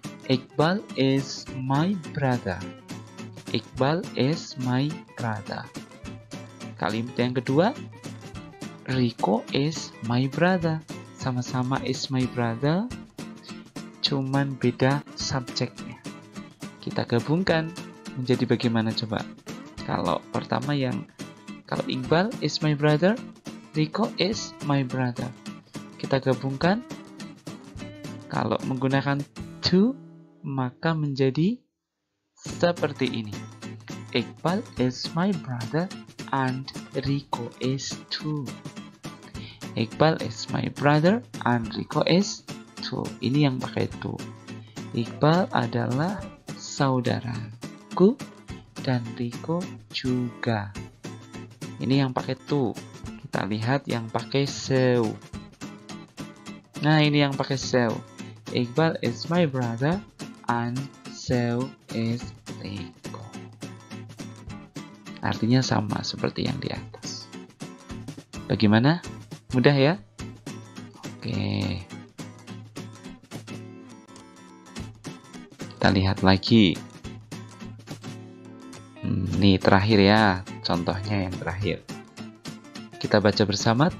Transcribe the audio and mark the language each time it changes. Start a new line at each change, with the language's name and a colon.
English: Iqbal is my brother. Iqbal is my brother.
Indonesian: Kalimat yang kedua, Rico
English: is my brother.
Indonesian: Sama-sama
English: is my brother,
Indonesian: cuman beda subjeknya. Kita gabungkan menjadi bagaimana coba? Kalau pertama kalau
English: Iqbal is my brother, Rico is my brother.
Indonesian: Kita gabungkan. Kalau menggunakan to, maka menjadi seperti ini.
English: Iqbal is my brother and Rico is too. Iqbal is my brother and Rico is too.
Indonesian: Ini yang pakai to. Iqbal adalah saudaraku, dan Riko juga. Ini yang pakai to. Kita lihat yang pakai so. Nah, ini yang pakai so.
English: Iqbal is my brother and so is Riko.
Indonesian: Artinya sama seperti yang di atas. Bagaimana? Mudah ya? Oke. Kita lihat lagi. Nih terakhir ya, contohnya yang terakhir. Kita baca bersama.